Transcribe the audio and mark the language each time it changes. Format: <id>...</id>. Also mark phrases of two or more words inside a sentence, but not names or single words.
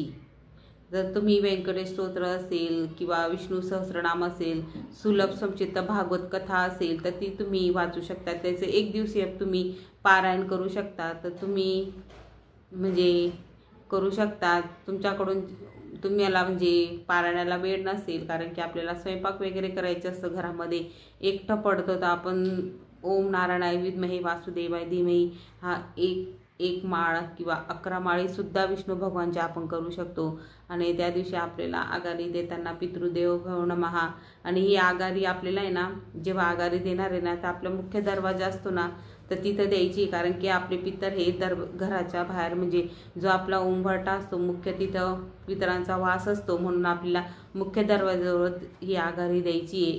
<mr>जर तुम्ही व्यंकटेश स्तोत्र असेल किंवा विष्णू सहस्रनाम असेल, सुलभ संचित भागवत कथा असेल तर ती तुम्ही वाचू शकता. त्याचे एक दिवसीय तुम्ही पारायण करू शकता. तर तुम्ही म्हणजे करू शकता. तुमच्याकडून तुम्हाला म्हणजे पारायणाला वेळ नसेल, कारण की आपल्याला स्वयंपाक वगैरे करायचं असतं, घरामध्ये एकटं पडतं, तर आपण</mr> <sa>ओम नारायणाय विद्महे वासुदेवाय धीमहि</sa> <mr>हा एक माळ किंवा 11 माळी सुद्धा विष्णू भगवानच्या आपण करू शकतो. आणि त्या दिवशी आपल्याला आघारी देताना</mr> <sa>पितृदेव भव नमः.</sa> <mr>आणि ही आघारी आपल्याला आहे ना, जेव्हा आघारी देणार आहे ना, तर आपला मुख्य दरवाजा असतो ना तर तिथं द्यायची. कारण की आपले पितर हे घराच्या बाहेर म्हणजे जो आपला उंबरठा असतो मुख्य, तिथं पितरांचा वास असतो, म्हणून आपल्याला मुख्य दरवाजावर ही आघारी द्यायची आहे.</mr>